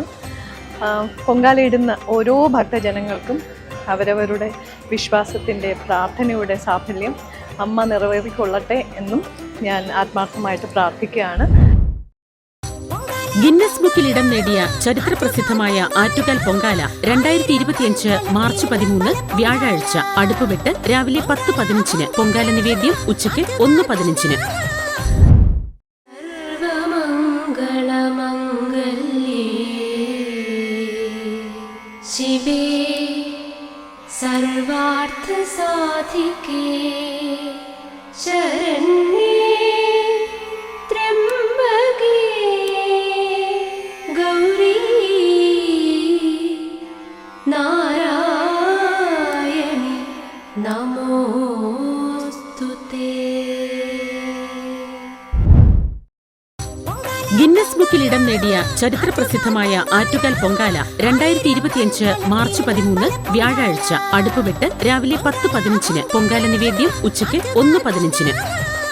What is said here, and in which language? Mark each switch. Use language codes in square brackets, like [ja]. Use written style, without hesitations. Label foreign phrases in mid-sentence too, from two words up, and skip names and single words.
[ml] പൊങ്കാലയിടുന്ന ഓരോ ഭക്തജനങ്ങൾക്കും അവരവരുടെ വിശ്വാസത്തിൻ്റെ പ്രാർത്ഥനയുടെ സാഫല്യം അമ്മ നിറവേറിക്കൊള്ളട്ടെ എന്നും ഞാൻ ആത്മാർത്ഥമായിട്ട് പ്രാർത്ഥിക്കുകയാണ്. ഗിന്നസ് ബുക്കിൽ ഇടം നേടിയ ചരിത്രപ്രസിദ്ധമായ ആറ്റുകാൽ പൊങ്കാല 2025 മാർച്ച് 13 വ്യാഴാഴ്ച അടുപ്പുവെട്ട് രാവിലെ 10:15 പൊങ്കാല നിവേദ്യം ഉച്ചയ്ക്ക് 1:15. [sa] शिवे सर्वार्थसाधिके शरण्ये त्र्यम्बके गौरी नारायणि नमोऽस्तुते. [ml] ഗിന്നസ് ബുക്കിൽ ഇടം നേടിയ ചരിത്ര പ്രസിദ്ധമായ ആറ്റുകാൽ പൊങ്കാല 2025 മാർച്ച് 13 വ്യാഴാഴ്ച അടുപ്പുവെട്ട് രാവിലെ 10:15 പൊങ്കാല നിവേദ്യം ഉച്ചയ്ക്ക് 1:15.